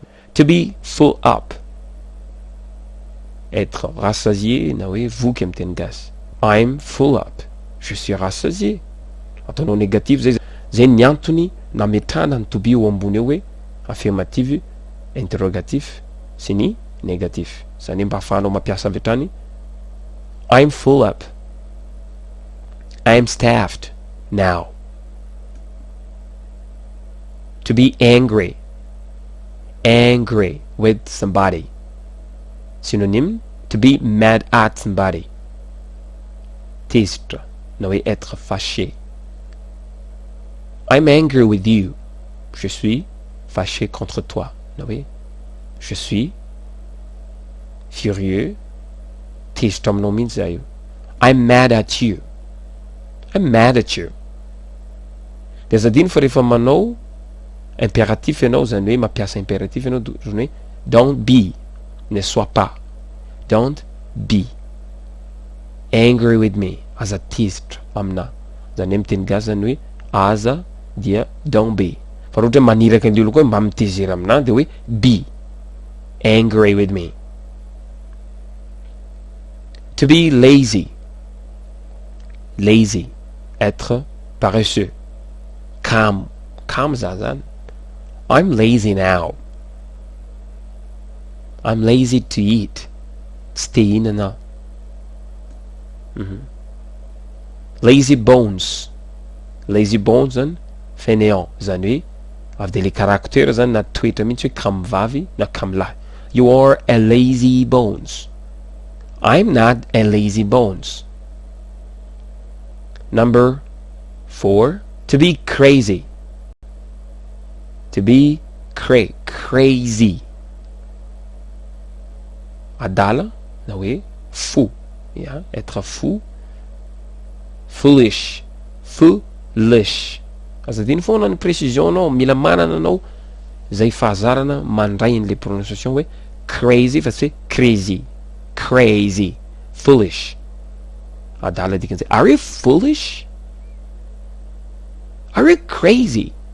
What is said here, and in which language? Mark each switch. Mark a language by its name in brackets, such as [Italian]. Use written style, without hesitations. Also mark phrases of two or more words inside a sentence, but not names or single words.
[English] To be full up. [French] Être rassasié [Malagasy] na hoe voky amin'ny teny gasy. [English] I'm full up. [French] Je suis rassasié. [Malagasy] Ataonao négatif zay ny antony nametrahana ny [English] to be [Malagasy] eo ambony eo hoe affirmative, interrogatif sy ny négatif. Zany mba ahafahanao mampiasa avy hatrany. [English] I'm full up. I'm staffed now. To be angry. Angry with somebody. Synonyme, to be mad at somebody. [Malagasy] Tistre, na hoe [French] être fâché. [English] I'm angry with you. [French] Je suis fâché contre toi. [Malagasy] Na hoe, [French] je suis furieux. [Malagasy] Tistre aminao mihitsy zay io. [English] I'm mad at you. I'm mad at you. [Malagasy] De zadiny fa rehefa manao impératif ianao, zany hoe mampiasa impératif ianao, zany hoe [English] don't be, [French] ne sois pas. [English] Don't be angry with me. [Malagasy] Aza tisitra amina. Zany hoe miteny gasy zany hoe aza dia [English] don't be. [Malagasy] Fa ohatra hoe maniraka ny olo koa mba mitezery amina de hoe [English] be angry with me. To be lazy. Lazy, [French] être paresseux. [Malagasy] Calm za zany. [English] I'm lazy now. I'm lazy to eat. [Malagasy] Tsy te hihinana. [English] Lazy bones. Lazy bones [Malagasy] zany fainéant, zany hoe avy de le caractère zany na toetra mihitsy hoe kamivavy na kamilahy. [English] You are a lazy bones. I'm not a lazy bones. Number 4. To be crazy. To be crazy. [Malagasy] Adala, na hoe fou. [French] Yeah, être fou. [English] Foolish. Foolish. [Malagasy] Azadiny foana ny précision anao, mila manana anao zay fahazarana mandray le prononciation hoe crazy fa tsy hoe crazy. [English] Crazy. Foolish. [Malagasy] Adala dikan'izay. [English] Are you foolish? Are you crazy?